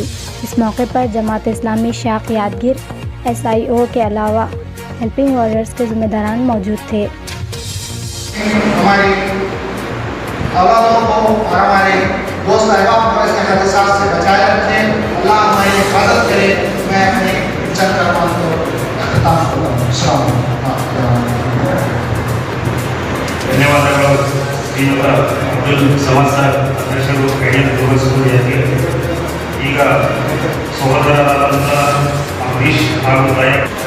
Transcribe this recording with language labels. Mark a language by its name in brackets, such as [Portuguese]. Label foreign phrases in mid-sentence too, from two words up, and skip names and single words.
[Urdu] اس موقع پر جماعت اسلامی شاخ یادگیر SIO کے علاوہ ہیلپنگ وارئرز کے ذمہ داران موجود تھے۔ ہماری اولادوں کو اور ہمارے دوست احباب کو اس حادثات سے بچائے رکھیں، اللہ ہماری حفاظت کرے۔ میں اپنے چند کلمات کو اختتام کرتا ہوں۔ [Arabic] السلام علیکم۔ [Kannada] ಧನ್ಯವಾದಗಳು ಶ್ರೀಯುತ ಅಬ್ದುಲ್ ಸಮದ್ ಸರ್, ಅಧ್ಯಕ್ಷರು ಕೈಯಲ್ಲಿ ತೋರಿಸುವುದಾಗಿ ಈಗ ಸಹೋದರರಾದಂಥ ಅಂಬರೀಶ್ ಹಾಗೂ ದಯಾ